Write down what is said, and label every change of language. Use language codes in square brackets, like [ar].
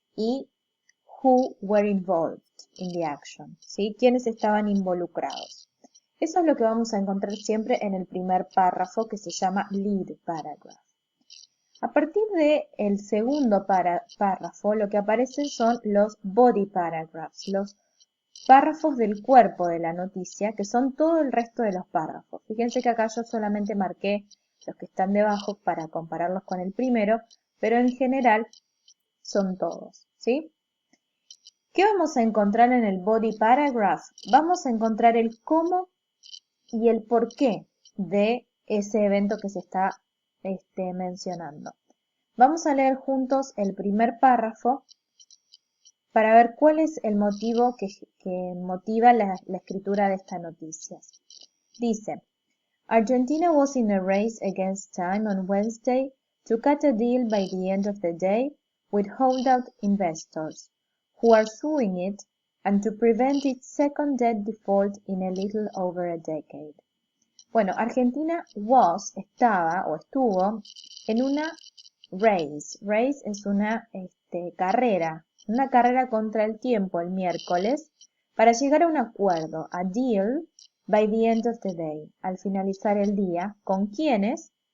[en] Y who were involved in the action? [es] ¿Sí? ¿Quiénes estaban involucrados? Eso es lo que vamos a encontrar siempre en el primer párrafo que se llama lead paragraph. A partir del segundo párrafo, lo que aparecen son los body paragraphs, los párrafos del cuerpo de la noticia, que son todo el resto de los párrafos. Fíjense que acá yo solamente marqué los que están debajo para compararlos con el primero, pero en general son todos, ¿sí? ¿Qué vamos a encontrar en el body paragraph? Vamos a encontrar el cómo y el por qué de ese evento que se está mencionando. Vamos a leer juntos el primer párrafo para ver cuál es el motivo que motiva la escritura de esta noticia. Dice, [en] Argentina was in a race against time on Wednesday to cut a deal by the end of the day with holdout investors, who are suing it, and to prevent its second debt default in a little over a decade. [es] Bueno, Argentina estaba o estuvo en una race. Race es una carrera contra el tiempo el miércoles para llegar a un acuerdo, [en] a deal, by the end of the day, [es] al finalizar el día. ¿Con quiénes?